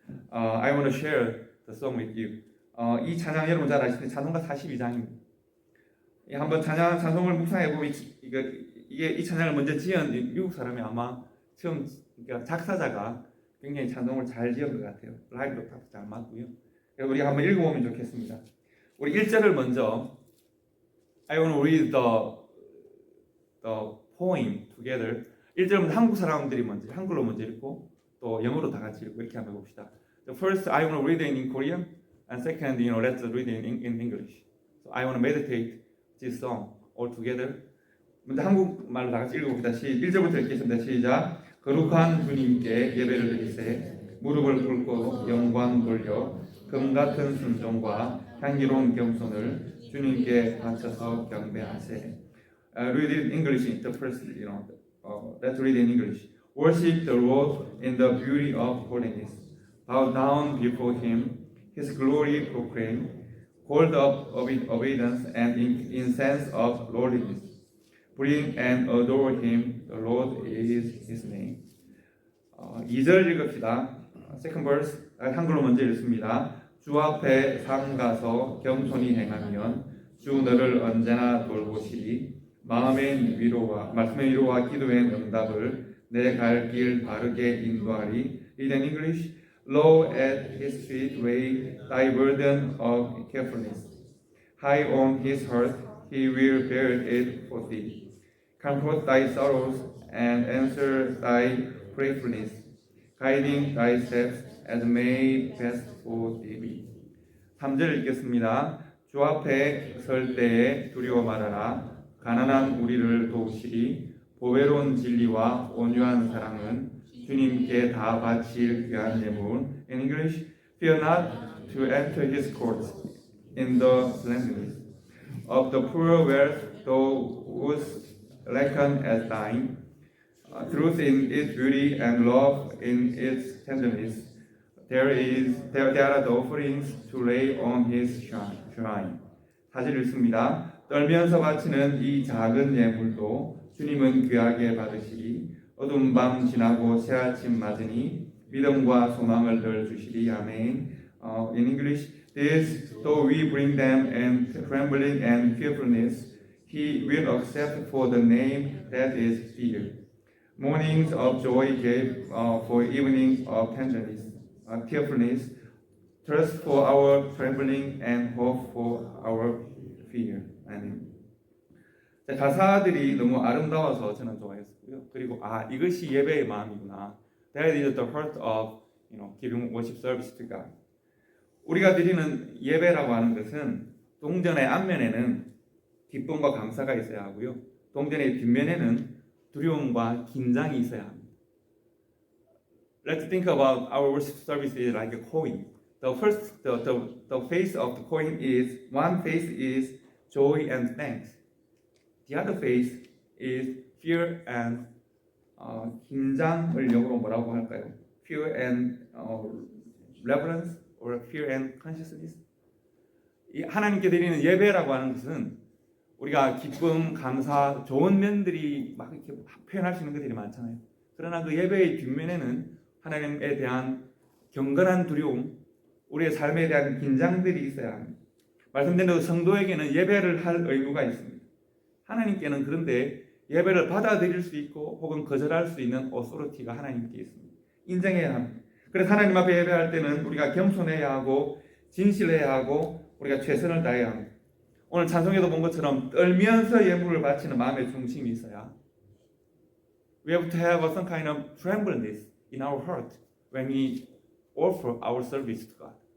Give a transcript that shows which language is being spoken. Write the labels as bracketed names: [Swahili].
[English] I want to share the song with you. [Korean] 이 찬양 여러분 잘 아시는 찬송가 42장입니다. 한번 찬송을 묵상해 보면 이게 이 찬양을 먼저 지은 미국 사람이 아마 처음 그러니까 작사자가 굉장히 찬송을 잘 지은 것 같아요. 라이브도 잘 맞고요. 우리 한번 읽어보면 좋겠습니다. 우리 1절을 먼저 [English] I want to read the poem together. [Korean] 1절은 한국 사람들이 먼저 한글로 먼저 읽고 또 영어로 다 같이 읽고 이렇게 한번 봅시다. [English] The first I want to read it in Korean and second let's read it in English. So I want to meditate this song all together. [Korean] 먼저 한국말로 다 같이 읽어봅시다. 1절부터 읽겠습니다. 시작. 거룩한 주님께 예배를 드리세 무릎을 꿇고 영광 돌려 금 같은 순종과 향기로운 겸손을 주님께 바쳐서 경배하세. [English] Read it in English. The first, let's read it in English. Worship the Lord in the beauty of holiness. Bow down before Him, His glory proclaim. Hold up obedience and incense of lowliness. Bring and adore Him. The Lord is His name. [Korean] 2절 읽읍시다. [English] Second verse [Korean] 한글로 먼저 읽습니다. 주 앞에 삼가서 겸손히 행하면 주 너를 언제나 돌보시리. 말씀의 위로와 기도의 응답을 내 갈 길 바르게 인도하리. [English] Read in English. Low at His feet lay thy burden of carefulness. High on His heart He will bear it for thee. Comfort thy sorrows and answer thy prayerfulness, guiding thy steps as may best for thee be. [Korean] 3절 읽겠습니다. 주 앞에 설 때에 두려워 말아라. 가난한 우리를 도우시리. 보배로운 진리와 온유한 사랑은 주님께 다 바칠 귀한 예물. [English] In English, fear not to enter His courts in the splendor of the poor wealth, thou wouldst reckon as thine. Truth in its beauty and love in its tenderness. There are the offerings to lay on His shrine. [Korean] 4절 읽습니다. 떨면서 바치는 이 작은 예물도 주님은 귀하게 받으시리. 어두운 밤 지나고 새아침 맞으니 믿음과 소망을 늘 주시리. 아멘. [English] In English, this though we bring them in trembling and fearfulness, He will accept for the name that is fear. Mornings of joy gave for evenings of tenderness, tearfulness, trust for our trembling and hope for our fear. [Korean] 아멘. 가사들이 너무 아름다워서 저는 좋아했고요. 그리고 이것이 예배의 마음이구나. [English] That is the heart of giving worship service to God. [Korean] 우리가 드리는 예배라고 하는 것은 동전의 앞면에는 기쁨과 감사가 있어야 하고요. 동전의 뒷면에는 두려움과 긴장이 있어야 합니다. [English] Let's think about our worship service is like a coin. The face of the coin is one face is joy and thanks. The other face is fear and [Korean] 긴장을 영어로 뭐라고 할까요? [English] Fear and reverence or fear and consciousness. [Korean] 이 하나님께 드리는 예배라고 하는 것은 우리가 기쁨, 감사, 좋은 면들이 막 이렇게 표현할 수 있는 것들이 많잖아요. 그러나 그 예배의 뒷면에는 하나님에 대한 경건한 두려움, 우리의 삶에 대한 긴장들이 있어야 합니다. 말씀드린 대로 성도에게는 예배를 할 의무가 있습니다. 하나님께는 그런데 예배를 받아들일 수 있고 혹은 거절할 수 있는 오소리티가 하나님께 있습니다. 인정해야 합니다. 그래서 하나님 앞에 예배할 때는 우리가 겸손해야 하고 진실해야 하고 우리가 최선을 다해야 합니다. 오늘 찬송에도 본 것처럼 떨면서 예물을 바치는 마음의 중심이 있어야 [English] we have to have some kind of tremblingness in our heart when we offer our service to God.